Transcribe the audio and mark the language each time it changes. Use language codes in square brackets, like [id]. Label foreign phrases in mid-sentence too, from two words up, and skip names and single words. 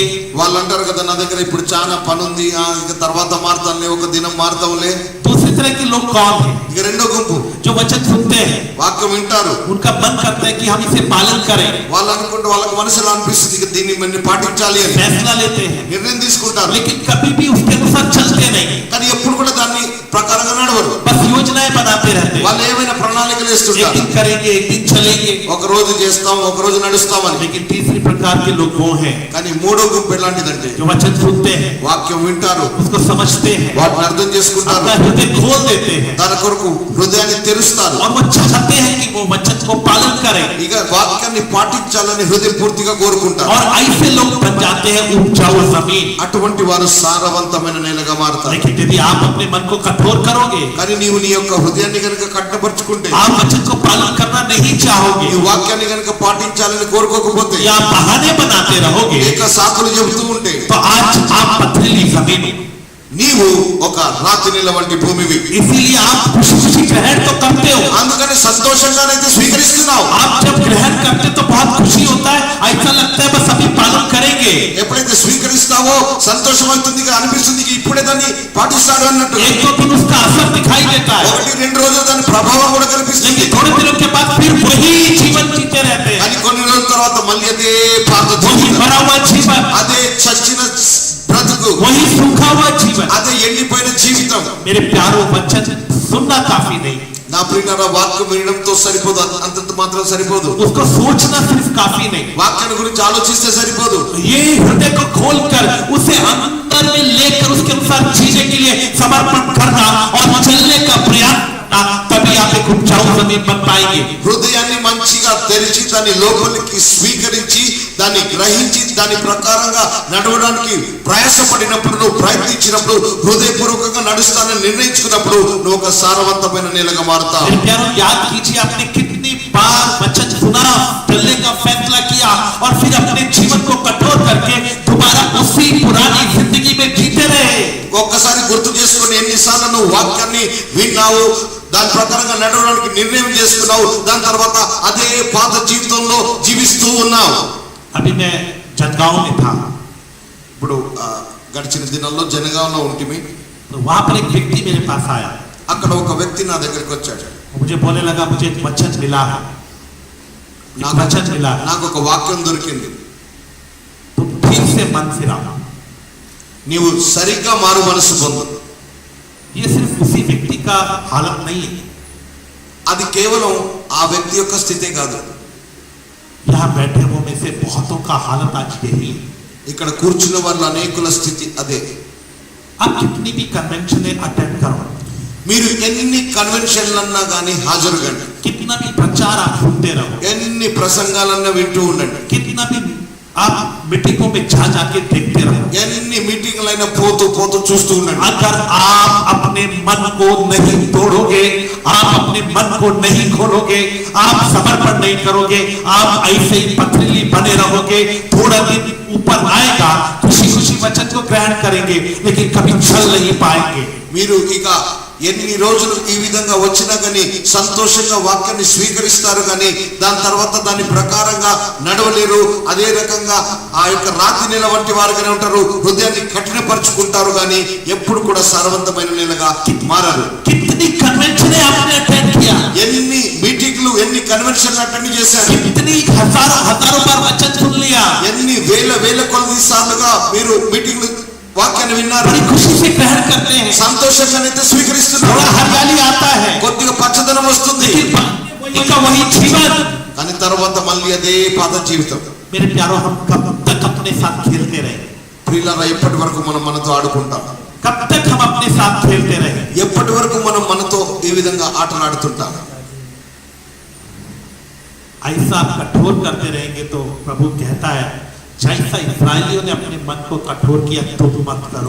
[te] వాళ్ళు అంటారు కదా, నా దగ్గర ఇప్పుడు చాలా పని ఉంది, ఇక తర్వాత మారుతానులే, ఒక దినం మారుతాంలే. [hi] दूसरी तरह के लोग कौन है? [te] ఇక రెండో గుంపు [hi] जो वचन सुनते हैं, [te] వాక్యం వింటారు, [hi] उनका मन करता है कि हम इसे पालन करें, [te] వాళ్ళు అనుకుంటే వాళ్ళకి మనసులో అనిపిస్తుంది ఇక దీన్ని మనం పాటించాలి అని [hi] फैसला लेते हैं, [te] నిర్ణయం తీసుకుంటారు. [hi] लेकिन कभी भी उसके अनुसार चलते नहीं. [te] కానీ ఎప్పుడు కూడా దాన్ని ప్రకారంగా నడవరు. [hi] बस योजनाएं बनाते रहते हैं. [te] వాళ్ళు ఏమైనా ప్రణాళికలు [hi] एक [te] వేస్తుంటారు. [hi] दिन करेंगे, एक दिन चलेंगे. [te] ఒక రోజు చేస్తాం, ఒక రోజు నడుస్తామని. [hi] लेकिन तीसरी प्रकार के लोग वो हैं [te] కానీ మూడో గుంపు ఎలాంటిదంటే [hi] जो वचन सुनते हैं, [te] వాక్యం వింటారు, [hi] उसको समझते हैं, [te] వాటిని అర్థం చేసుకుంటారు, [hi] अपना हृदय खोल देते हैं [te] దాని కొరకు హృదయాన్ని తెరుస్తారు. [hi] और वो चाहते हैं कि वो वचन को पालन करें. [te] ఇక వాక్యాన్ని పాటించాలని హృదయపూర్తిగా కోరుకుంటారు. [hi] और ऐसे लोग बन जाते हैं उपजाऊ जमीन. [te] అటువంటి వారు సారవంతమైన నేలగా మారుతారు. [hi] लेकिन यदि आप अपने मन को कठोर करोगे, [te] కానీ నీవు నీ యొక్క హృదయాన్ని కనుక కట్టపరుచుకుంటే, [hi] आप वचन को पालन करना नहीं चाहोगे, [te] నీ వాక్యాన్ని కనుక పాటించాలని కోరుకోకపోతే, [hi] या बहाने बनाते रहोगे, [te] లేక సాకులు చెబుతూ ఉంటే, [hi] तो आज आप पथरीली जमीन हो. [te] నీవు ఒక రాతి నేల వంటి భూమివి. [hi] इसीलिए आप खुशी खुशी ग्रहण तो करते हो. [te] అందుకని సంతోషంగానైతే స్వీకరిస్తున్నావు. [hi] आप जब ग्रहण करते तो बहुत खुशी होता है, ऐसा लगता है बस अभी पालन करेंगे. [te] ఎప్పుడైతే స్వీకరిస్తావో సంతోషం అవుతుంది, అనిపిస్తుంది ఇప్పుడే దాన్ని పాటిస్తాడు అన్నట్టు. [hi] एक दो दिन उसका असर दिखाई देता है, [te] 1-2 రోజులు దాని ప్రభావం కూడా కనిపిస్తుంది. [hi] लेकिन थोड़े दिनों के बाद फिर वही जीवन जीते रहते हैं, [te] కానీ కొన్ని రోజుల తర్వాత మళ్ళీ అదే పాత [hi] वही [te] జీవితం, [hi] मरा हुआ जीवन, [te] అదే చచ్చిన బ్రతుకు, [hi] वही सूखा हुआ जीवन. [te] అదే ఎండిపోయిన జీవితం. [hi] मेरे प्यारों, वचन सुनना काफी नहीं, [te] నా ప్రియులారా, వాక్యం వినడంతో సరిపోదు, అంతంత మాత్రం సరిపోదు. [hi] उसको सोचना सिर्फ काफी नहीं. [te] వాక్యాన్ని గురించి ఆలోచిస్తే సరిపోదు. [hi] ये हृदय को खोलकर उसे अंदर में लेकर उसके अनुसार जीने के लिए समर्पण करना और चलने का प्रयास करना, तभी आप एक उपजाऊ जमीन बन पाएंगे. [te] హృదయాన్ని మంచిగా తెరిచి దాన్ని లోపలికి స్వీకరించి దాన్ని గ్రహించి దాని ప్రకారంగా నడవడానికి ప్రయాసపడినప్పుడు, నువ్వు ప్రయత్నించినప్పుడు, హృదయపూర్వకంగా నడుస్తానని నిర్ణయించుకున్నప్పుడు నువ్వు ఒక సారవంతమైన నేలగా మారుతావు. [hi] मेरे प्यारों, याद कीजिए आपने कितनी बार वचन सुना, चलने का फैसला किया और फिर अपने जीवन को कठोर करके दोबारा उसी पुरानी जिंदगी में जीते रहे. [te] ఒక్కసారి గుర్తు చేసుకుని ఎన్నిసార్లు నువ్వు వాక్యాన్ని విన్నావు, దాని ప్రకారంగా నడవడానికి నిర్ణయం చేసుకున్నావు, దాని తర్వాత అదే పాత జీవితంలో జీవిస్తూ ఉన్నావు. [hi] अभी मैं जलगांव में था. [te] ఇప్పుడు గడిచిన దినాల్లో జనగాంలో ఉంటిమి. [hi] तो वहां पर एक व्यक्ति मेरे पास आया, [te] అక్కడ ఒక వ్యక్తి నా దగ్గరికి వచ్చాడు. [hi] मुझे बोलने लगा मुझे एक वचन मिला है, एक वचन मिला है, [te] నాకు ఒక వాక్యం దొరికింది. [hi] तुम ठीक से मन फिराओ. [te] నీవు సరిగ్గా మారు మనసు పొందు. [hi] ये सिर्फ उसी व्यक्ति का हालत नहीं है, [te] అది కేవలం ఆ వ్యక్తి యొక్క స్థితే కాదు. [hi] यहाँ बैठे हुए में से बहुतों का हालत आज यही है. [te] ఇక్కడ కూర్చున్న వాళ్ళ అనేకుల స్థితి అదే. [hi] आप कितनी भी [en] convention attend [hi] करो, [te] మీరు ఎన్ని కన్వెన్షన్లన్నా కానీ హాజరు కండి, [hi] कितना भी प्रचार आप सुनते रहो, [te] ఎన్ని ప్రసంగాలన్నా వింటూ ఉండండి, [hi] कितना भी आप मीटिंगों में जा जाके देखते रहो, [te] ఎన్ని మీటింగ్లైనా పోతూ పోతూ చూస్తూ ఉండండి. [hi] अगर आप अपने मन को नहीं तोड़ोगे, आप अपने मन को नहीं खोलोगे, आप समर्पण नहीं करोगे, आप ऐसे ही पथरीली बने रहोगे. थोड़ा दिन ऊपर आएगा, खुशी खुशी वचन को ग्रहण करेंगे, लेकिन कभी चल नहीं पाएंगे. [te] మీరు ఇక ఎన్ని రోజులు ఈ విధంగా వచ్చినా కానీ సంతోషంగా వాక్యాన్ని స్వీకరిస్తారు కానీ దాని తర్వాత దాని ప్రకారంగా నడవలేరు. అదే రకంగా ఆ యొక్క రాతి నెల వంటి వారుగానే ఉంటారు, హృదయాన్ని కఠినపరుచుకుంటారు కానీ ఎప్పుడు కూడా సారవంతమైన నెలగా మారరు. [hi] कितनी कन्वेंशन आपने अटेंड किया, [te] ఎన్ని మీటింగ్లు ఎన్ని [en] conventions attend [te] చేశారు, [hi] कितनी हजारों हजारों बार वचन सुन लिया, [te] ఎన్ని వేల కొలది సార్లుగా మీరు మీటింగ్లు వాక్యాన్ని విన్నారు, [hi] बड़ी खुशी से ग्रहण करते हैं, [te] సంతోషంగానైతే స్వీకరిస్తున్నారు. [hi] थोड़ा हरियाली आता है, [te] కొద్దిగా పచ్చదనం వస్తుంది, [hi] इनका वही जीवन. [te] కానీ తర్వాత మళ్ళీ అదే పాత జీవితం. [hi] मेरे प्यारो, हम कब तक अपने साथ खेलते रहे, [te] ప్రియులారా, ఎప్పటి వరకు మనం మనతో ఆడుకుంటాం, [hi] कब तक हम अपने साथ खेलते रहे, [te] ఎప్పటి వరకు మనం మనతో ఈ విధంగా ఆటలు ఆడుతుంటాం. [hi] ऐसा आप कठोर करते रहेंगे तो प्रभु कहता है, जैसा इस्राएलियों ने अपने मन को कठोर किया तो मत करो.